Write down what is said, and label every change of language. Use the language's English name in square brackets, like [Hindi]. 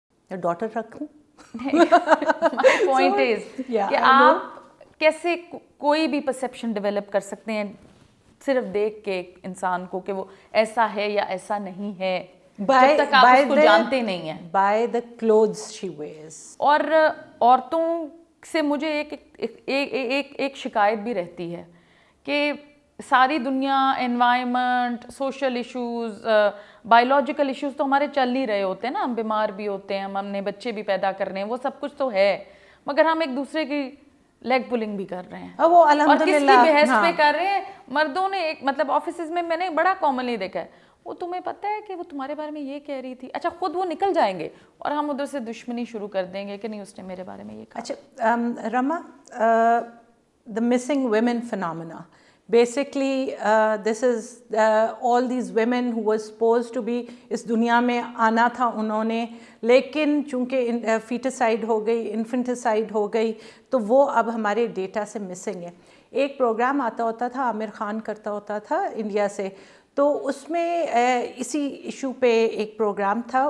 [Urdu] Daughter رکھوں. [English] my point is [Urdu] کہ آپ کیسے کوئی بھی پرسیپشن ڈیولپ کر سکتے ہیں صرف دیکھ کے ایک انسان کو کہ وہ ایسا ہے یا ایسا نہیں ہے, جب تک آپ اس کو جانتے نہیں ہیں. [English] By the clothes she wears. [Urdu] اور عورتوں سے مجھے ایک شکایت بھی رہتی ہے کہ ساری دنیا environment, social issues, biological issues تو ہمارے چل ہی رہے ہوتے ہیں نا, ہم بیمار بھی ہوتے ہیں, ہم نے بچے بھی پیدا کرنے ہیں, وہ سب کچھ تو ہے, مگر ہم ایک دوسرے کی لیگ پولنگ بھی کر رہے ہیں وہ اور کس کی بحث ہاں. پہ کر رہے ہیں. مردوں نے ایک مطلب آفیسز میں نے بڑا کامنلی دیکھا ہے, وہ تمہیں پتہ ہے کہ وہ تمہارے بارے میں یہ کہہ رہی تھی, اچھا خود وہ نکل جائیں گے اور ہم ادھر سے دشمنی شروع کر دیں گے کہ نہیں اس نے میرے بارے میں یہ کہا. [English] اچھا Rama, the missing women phenomena. Basically this is all these women who were supposed to be [Urdu] اس دنیا میں آنا تھا انہوں نے, لیکن چونکہ فیٹیسائڈ ہو گئی, انفنٹیسائڈ ہو گئی, تو وہ اب ہمارے ڈیٹا سے مسنگ ہے. ایک پروگرام آتا ہوتا تھا, عامر خان کرتا ہوتا تھا انڈیا سے, تو اس میں اسی ایشو پہ ایک پروگرام تھا.